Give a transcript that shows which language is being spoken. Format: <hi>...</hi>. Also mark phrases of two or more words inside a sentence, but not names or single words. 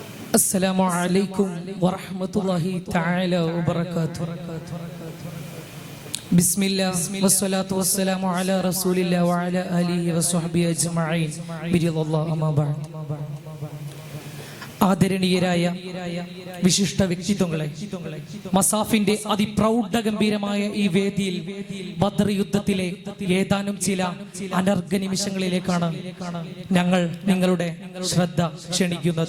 <ar>السلام عليكم ورحمة الله تعالى وبركاته. بسم الله والصلاة والسلام على رسول الله وعلى آله وصحبه أجمعين برضا الله أما بعد.</ar> <ml>ആദരണീയരായ വിശിഷ്ട വ്യക്തിത്വങ്ങളെ, മസാഫിന്റെ അതിപ്രൗഢഗംഭീരമായ ഈ വേദിയിൽ ബദർ യുദ്ധത്തിലെ ഏതാനും ചില അനർഘ നിമിഷങ്ങളിലേക്കാണ് ഞങ്ങൾ നിങ്ങളുടെ ശ്രദ്ധ ക്ഷണിക്കുന്നത്.</ml>